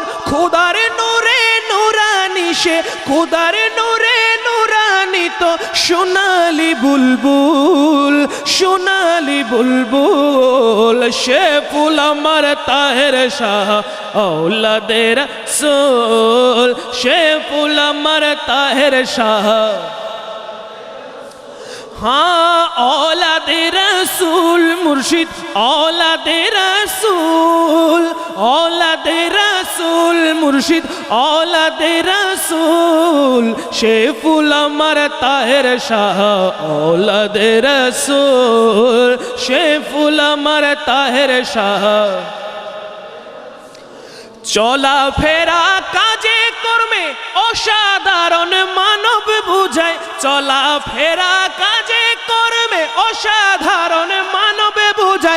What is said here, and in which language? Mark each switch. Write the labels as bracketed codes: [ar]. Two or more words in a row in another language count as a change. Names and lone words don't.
[bn] খোদার নূরে নূরানি সে, খোদার নূরে নূরানি তো সোনালি বুলবুল, সোনালি বুলবুল। সে ফুল আমার তাহের শাহ [ur] اولادِ رسول. [bn] সে ফুল আমার তাহের শাহ। [ur] ہاں اولادِ رسول مرشد اولادِ رسول، اولادِ رسول مرشد اولادِ رسول. [bn] সে ফুল আমার তাহের শাহ [ur] اولادِ رسول. [bn] সে ফুল আমার তাহের শাহ। চলা ফেরা কাজে কর্মে অসাধারণ মানব বুঝায়, চলা ফেরা কাজে কর্মে অসাধারণ মানব বুঝায়।